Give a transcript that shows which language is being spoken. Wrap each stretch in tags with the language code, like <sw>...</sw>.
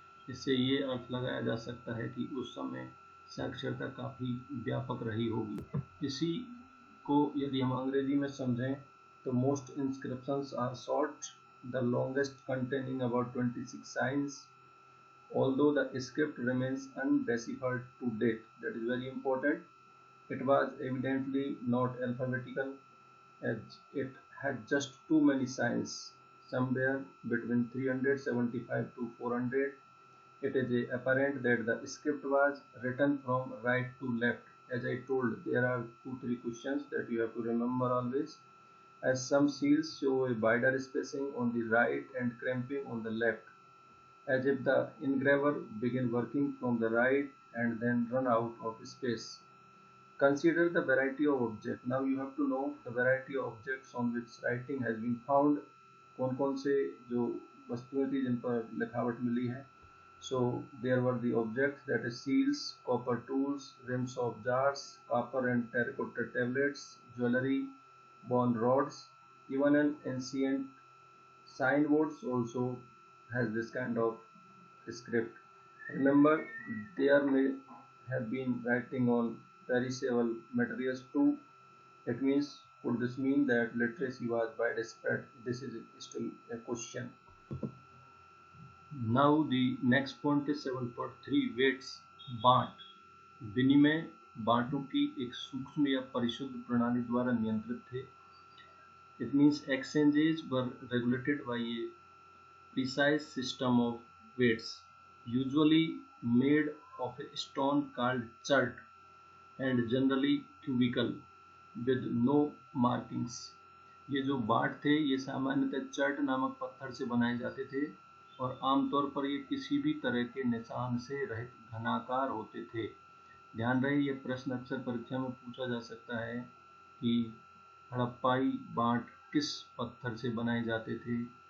<hi>इससे ये अर्थ लगाया जा सकता है कि उस समय साक्षरता काफ़ी व्यापक रही होगी। इसी को यदि हम अंग्रेजी में समझें तो</hi> <en>Most inscriptions are short, the longest containing about 26 signs, although the script remains undeciphered to date. That is very important. It was evidently not alphabetical, as it had just too many signs, somewhere between 375 to 400. It is apparent that the script was written from right to left. As I told, there are 2-3 questions that you have to remember always, as some seals show a wider spacing on the right and cramping on the left, as if the engraver began working from the right and then run out of space. Consider the variety of objects. Now you have to know the variety of objects on which writing has been found.</en> <hi>कौन कौन से जो वस्तुएं थी जिन पर लिखावट मिली है.</hi> <en>So there were the objects, that is seals, copper tools, rims of jars, copper and terracotta tablets, jewelry, bone rods, even an ancient signboards also has this kind of script. Remember, there may have been writing on perishable materials too. It means, would this mean that literacy was widespread? This is still a question. Now the next point is 7.3 weights.</en> <hi>बांट. विनिमय बांटों की एक सूक्ष्म या परिशुद्ध प्रणाली द्वारा नियंत्रित थे.</hi> <en>It means exchanges were regulated by a precise system of weights, usually made of a stone called chert and generally cubical with no markings.</en> <hi>ये जो बाट थे ये सामान्यतः चर्ट नामक पत्थर से बनाए जाते थे और आमतौर पर ये किसी भी तरह के निशान से रहित घनाकार होते थे. ध्यान रहे, ये प्रश्न अक्सर परीक्षा में पूछा जा सकता है कि हड़प्पाई बाट किस पत्थर से बनाए जाते थे.</hi>